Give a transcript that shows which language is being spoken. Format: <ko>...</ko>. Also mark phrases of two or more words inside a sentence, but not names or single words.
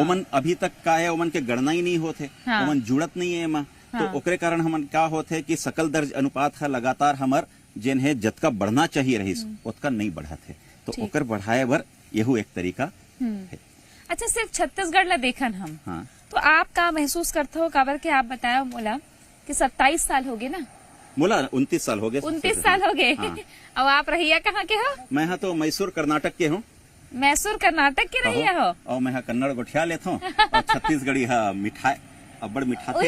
<hne>ओमन अभी तक का है, ओमन के गणना ही नहीं होते। हाँ। ओमन जुड़त नहीं है एमा। हाँ। तो ओकरे कारण हमन का होते कि सकल दर्ज अनुपात है लगातार हमर जेन है जतका बढ़ना चाहिए रहीस उतका नहीं बढ़त है। तो ठीक। ओकर बढ़ाए बर यहू एक तरीका है। अच्छा, सिर्फ छत्तीसगढ़ ला देखन हम, हाँ। तो आप का महसूस करते हो? काबर के आप बताया बोला कि 27 साल हो गए ना? बोला 29 साल हो गए। 29 साल हो गए। हाँ। और आप रहिया कहाँ के हो? मैं हाँ तो मैसूर कर्नाटक के हूँ। मैसूर कर्नाटक के रहिया हो? और मैं हाँ कन्नड़ गोठिया लेता हूँ और छत्तीसगढ़ी हाँ मिठाई अब्बड़ मिठा थे।</hne>